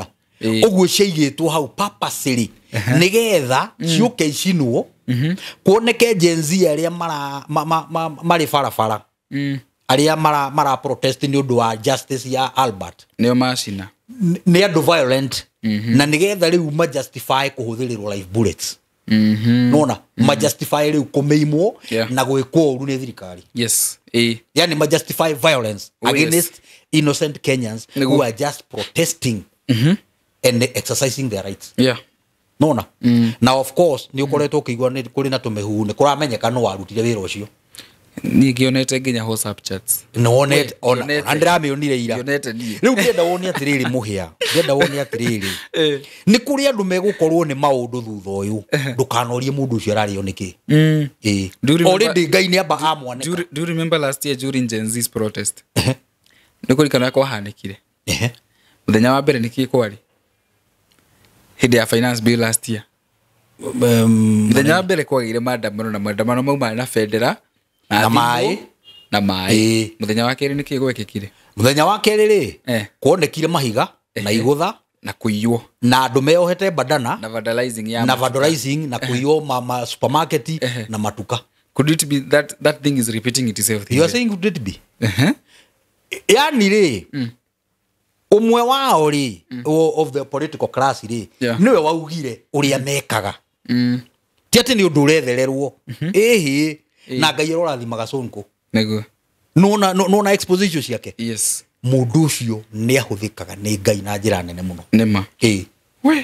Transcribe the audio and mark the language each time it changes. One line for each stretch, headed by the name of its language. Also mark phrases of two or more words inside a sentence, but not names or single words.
Kikuyu: Ũguo ciaigĩtwo hau purposely nĩgetha ciũke icinwo kuoneke Gen Z arĩa marĩ barabara arĩa mara protest nĩ ũndũ wa justice ya Albert nĩo macina nĩ andũ violent na nĩgetha rĩu ma justify kũhũthĩrĩrwo
English: live bullets.
Kikuyu: Nona ma justify rĩu kũmeimwo na gwĩkwo ũru nĩ thirikari.
English: Yes. Yani ma justify violence against innocent Kenyans who are just protesting and exercising their rights. Yeah.
Kikuyu: Nona.
English: Now of course
Kikuyu: ni ukoretwo kĩigua nĩ kũrĩ na tũmehu nĩ kũramenyeka no warutire wĩra ũcio. Ni gionete nginya
English: WhatsApp chats.
Kikuyu: Nonete ona ndiramĩonire ira. Gionete ni. Rĩu ndĩrenda wone atĩrĩrĩ mũhĩa. Ndĩrenda wone atĩrĩrĩ. Nĩ kũrĩ andũ megũkorwo nĩ maũndũ thutha ũyũ. Ndũkanorie mũndũ ũcio ararĩo nĩkĩ. Already Ngai nĩ amba amwaneka.
English: Do you remember last year during Gen Z's protest?
Kikuyu: Nĩ kũrikana kwa hanĩkire. Mũthenya wa mbere nĩkĩ kwarĩ? Hĩndĩ ya
English: finance bill last year.
Kikuyu: Mũthenya wa mbere kwagĩire maandamano mauma na federa na maĩ. Mũthenya wa kerĩ nĩkĩ gwekĩkire? Mũthenya wa kerĩ rĩ, kuonekire mahiga na igũtha na kũiywo na andũ meohete bandana na vandalizing na kũiywo ma supermarket na matuka.
English: Could it be that thing is repeating itself? You are saying could it be?
Kikuyu: Yani rĩ, umwe wao rĩ
English: of the political class
Kikuyu: rĩ niwe waugire ũrĩa mekaga. Ti atĩ nĩ ũndũ ũrethererwo. Na Ngai ũrathimaga Sonko. Nĩguo. Nona exposition ciake.
English: Yes.
Kikuyu: Mũndũ ũcio nĩ ahũthĩkaga nĩ Ngai na njĩra nene mũno. Nĩma. We.